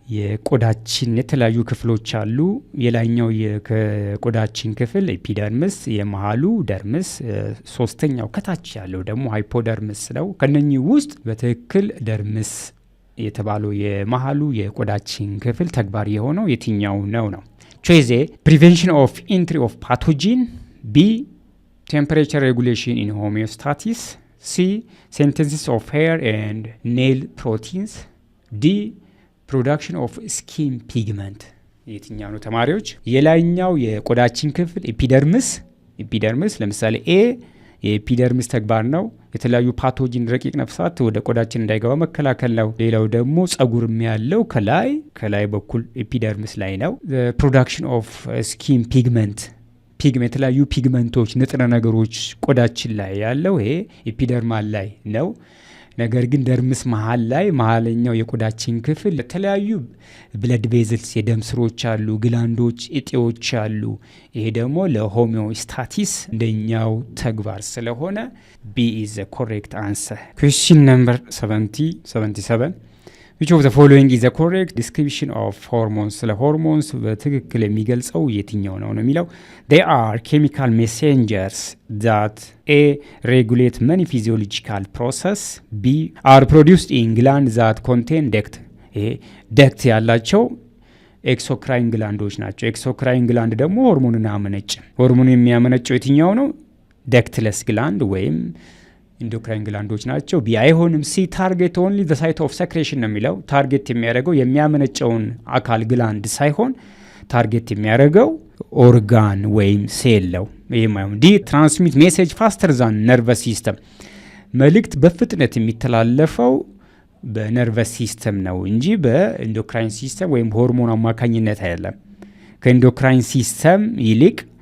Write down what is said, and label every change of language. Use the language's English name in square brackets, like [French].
[Amharic] የቆዳችን የተለያዩ ክፍሎች አሉ። የላይኛው የቆዳችን ክፍል ኤፒደርምስ፣ የመሃሉ ደርምስ፣ ሶስተኛው ከታች ያለው ደግሞ ሃይፖደርምስ ነው። ከነኚህ ውስጥ በትክክል ደርምስ የተባለው የመሃሉ የቆዳችን ክፍል ተግባር የሆነው የትኛው ነው? [English] ቾይዝ ኤ ፕሪቬንሽን ኦፍ ኢንትሪ ኦፍ ፓቶጂን፣ ቢ temperature regulation in homeostasis, C synthesis of hair and nail proteins, D production of skin pigment። [Amharic] የትኛው ነው ተማሪዎች? የላይኛው የቆዳችን ክፍል ኤፒደርምስ ለምሳሌ ኤ የኤፒደርምስ ተግባር ነው። የተለያዩ ፓቶጂን ረቂቅ ነፍሳት ወደ ቆዳችን እንዳይገባ መከላከል ነው። ሌላው ደግሞ ጸጉርም ያለው ከላይ በኩል ኤፒደርምስ ላይ ነው። [English] ፕሮዳክሽን ኦፍ ስኪን ፒግመንት [Amharic] የተለያዩ ፒግመንቶች ንጥረ ነገሮች ቆዳችን ላይ ያለው ይሄ ኤፒደርማል ላይ ነው። ነገር ግን ደርምስ መሀለኛው የቆዳችን ክፍል የተለያዩ ብለድ ቬዝልስ የደም ስሮች አሉ፣ ግላንዶች፣ እጤዎች አሉ። ይሄ ደግሞ ለሆሚዮስታሲስ እንደኛው ተግባር ስለሆነ [English] ቢ ኢዝ ዘ ኮሬክት አንሰር። ኩዌስችን ነምበር 77 which of the following is the correct description of hormones? [Amharic] ስለ ሆርሞንስ በትክክል የሚገልጸው የትኛው ነው የሚለው [English] they are chemical messengers that a regulate many physiological process, b are produced in glands that contain duct. [Amharic] duct ያላቸው ኤክሶክራይን ግላንዶች ናቸው። ኤክሶክራይን ግላንድ ደግሞ ሆርሞንን አያመነጭም። ሆርሞን የሚያመነጨው የትኛው ነው? ደክትለስ ግላንድ ወይም ኢንዶክራይን ግላንዶች ናቸው። ቢ አይሆንም። [English] ሲ ታርጌት ኦንሊ ዘ ሳይት ኦፍ ሰክሬሽን [Amharic] ነው የሚለው ታርጌት የሚያደርገው የሚያመነጨውን አካል ግላንድ ሳይሆን ታርጌት የሚያደርገው ኦርጋን ወይም ሴል ነው። ይህም አይሆን። [English] ዲ ትራንስሚት ሜሴጅ ፋስተር ዛን ነርቨስ ሲስተም [Amharic] መልእክት በፍጥነት የሚተላለፈው በነርቨስ ሲስተም ነው እንጂ በኢንዶክራይን ሲስተም ወይም ሆርሞን አማካኝነት አይደለም። ከኢንዶክራይን ሲስተም ይልቅ